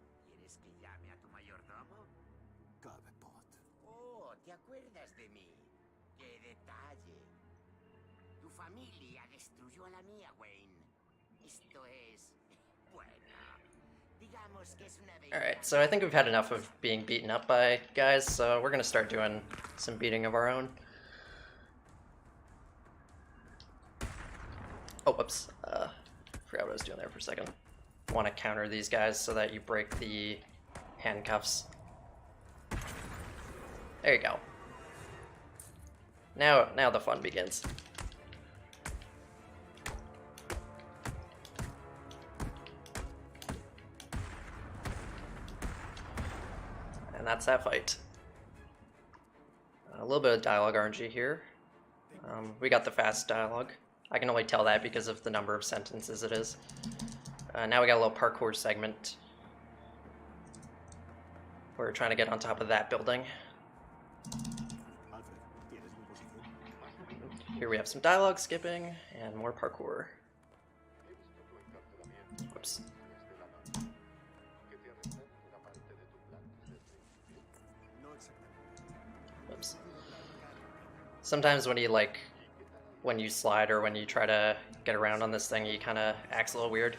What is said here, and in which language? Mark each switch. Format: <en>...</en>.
<es>¿Quieres que llame a tu mayordomo? Cobblepot. Oh, ¿te acuerdas de mí? ¡Qué detalle! Tu familia destruyó a la mía, Wayne. Esto es... bueno, digamos que es una...</es> <en>Alright, so I think we've had enough of being beaten up by guys, so we're gonna start doing some beating of our own. Oh, whoops. Forgot what I was doing there for a second. Want to counter these guys so that you break the handcuffs. There you go. Now the fun begins. And that's that fight. A little bit of dialogue RNG here. We got the fast dialogue. I can only tell that because of the number of sentences it is. Now we got a little parkour segment. We're trying to get on top of that building.</en> <es>Alfred, ¿tienes mi posición?</es> <en>Here we have some dialogue skipping and more parkour. Whoops.</en> <es>No exactamente.</es> <en>Whoops. Sometimes when you slide or when you try to get around on this thing, you kind of acts a little weird.</en>